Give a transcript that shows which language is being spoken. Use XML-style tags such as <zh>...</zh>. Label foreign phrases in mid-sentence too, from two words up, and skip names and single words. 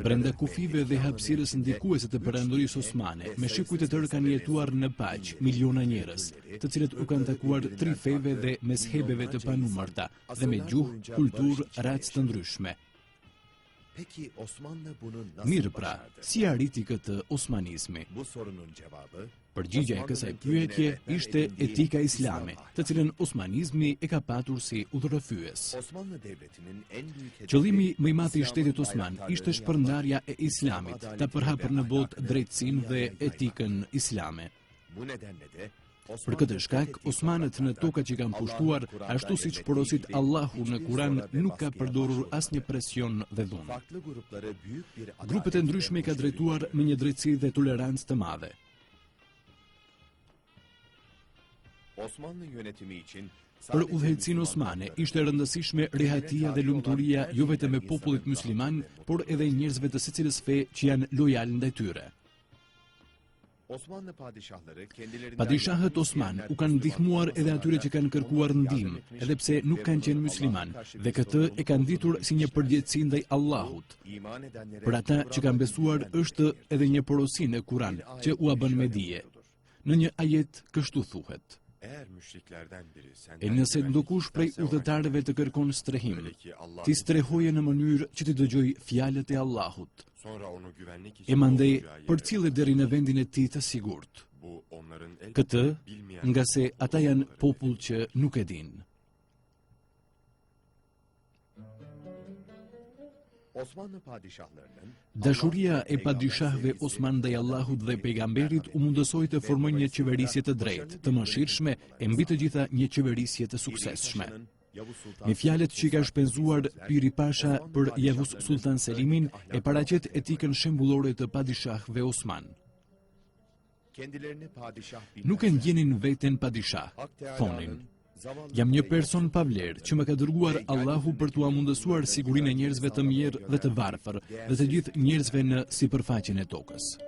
<sq>Brenda kufive dhe hapësirës ndikuese të perandorisë osmane, me shekuj të tërë kanë jetuar në paqë miliona njerëz, të cilët u kanë takuar tri feve dhe mezhebeve të panumërta, dhe me gjuhë, kulturë, racë të ndryshme.</sq> <tr>Peki Osmanlı bunu nasıl</tr> <sq>Mirë pra,</sq> <tr>başardı?</tr> <sq>si arriti këtë osmanizmi?</sq> <tr>Bu sorunun cevabı</tr> <sq>Përgjigja e kësaj pyetje ishte etika islame, të cilën osmanizmi e ka patur si udhërrëfyes.</sq> <tr>Osmanlı Devleti'nin en büyük hedefi</tr> <sq>Qëllimi më I madh I shtetit</sq> <tr>İslam'ın Osman bayraktarı</tr> <sq>ishte shpërndarja e islamit, ta përhapur në botë drejtësinë dhe etikën islame.</sq> <tr>Bu nedenle de</tr> <sq>Për këtë shkak, osmanët në tokat që kanë pushtuar, ashtu siç porosit Allahu në Kur'an, nuk ka përdorur asnjë presion dhe dhunë.</sq> <tr>farklı grupları büyük bir</tr> <sq>Grupet e ndryshme I ka drejtuar me një drejtësi dhe tolerancë të madhe.</sq> <tr>Osmanlı yönetimi için</tr> <sq>Për udhëheqësinë osmane ishte rëndësishme rehatia dhe lumturia jo vetëm e popullit musliman, por edhe I njerëzve të secilës fe që janë lojal ndaj tyre.</sq> <tr>Osmanlı padişahları kendilerinden</tr> <sq>Padishahët Osman u kanë ndihmuar edhe atyre që kanë kërkuar ndihmë, edhe pse nuk kanë qenë musliman, dhe këtë e kanë ditur si një përgjegjësi ndaj Allahut.</sq> <tr>iman edenlere</tr> <sq>Për ata që kanë besuar është edhe një porosi në Kur'an që u bën me dije. Në një ajet kështu thuhet:</sq> <tr>eğer müşriklerden biri senden</tr> <sq>E nëse ndokush prej udhëtarëve të kërkon strehim, ti strehoje në mënyrë që të dëgjoj fjalët e Allahut,</sq> <tr>Sonra onu güvenlik</tr> <sq>e</sq> <tr>için</tr> <sq>mandej</sq> <tr>olacağı yere</tr> <sq>përcjellë deri në vendin e tij të sigurt.</sq> <tr>Bu onların el</tr> <sq>Këtë</sq> <tr>bilmeyen</tr> <sq>nga se ata janë popull që nuk e din.</sq> <tr>Osmanlı padişahlarının</tr> <sq>Dashuria e padishahëve Osman ndaj Allahut dhe pejgamberit u mundësoi të formojnë një qeverisje të drejtë, të mëshirshme, e mbi të gjitha një qeverisje të suksesshme.</sq> <tr>Yavuz Sultan</tr> <sq>Me fjalët që I ka shpenzuar Piri Pasha për Yavuz Sultan Selimin, e paraqet etikën shembullore të padishahëve Osman.</sq> <tr>kendilerini padişah</tr> <sq>Nuk e ndjenin veten padishah, thonin: Jam një person pa vlerë që më ka dërguar Allahu për t'ua mundësuar sigurinë e njerëzve të mirë dhe të varfër dhe të gjithë njerëzve në sipërfaqen e tokës.</sq>